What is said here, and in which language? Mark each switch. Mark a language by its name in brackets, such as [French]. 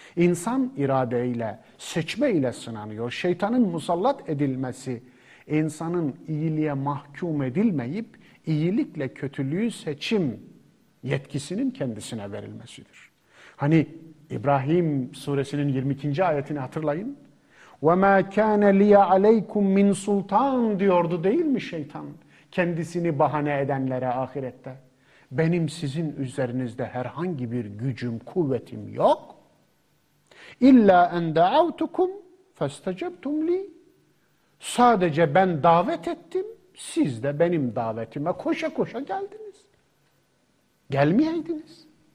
[Turkish] İnsan iradeyle, seçme ile sınanıyor. Şeytanın musallat edilmesi, insanın iyiliğe mahkum edilmeyip iyilikle kötülüğü seçim yetkisinin kendisine verilmesidir. Hani İbrahim suresinin 22. ayetini hatırlayın. [Arabic] وَمَا كَانَ لِيَ عَلَيْكُمْ مِنْ سُلْطَانٍ [Turkish] diyordu değil mi şeytan? Kendisini bahane edenlere ahirette. Benim sizin üzerinizde herhangi bir gücüm, kuvvetim yok. [Arabic] اِلَّا اَنْ دَعَوْتُكُمْ فَاسْتَجَبْتُمْ لِي [Turkish] Sadece ben davet ettim, siz de benim davetime koşa koşa geldiniz. Gelmeyeydiniz.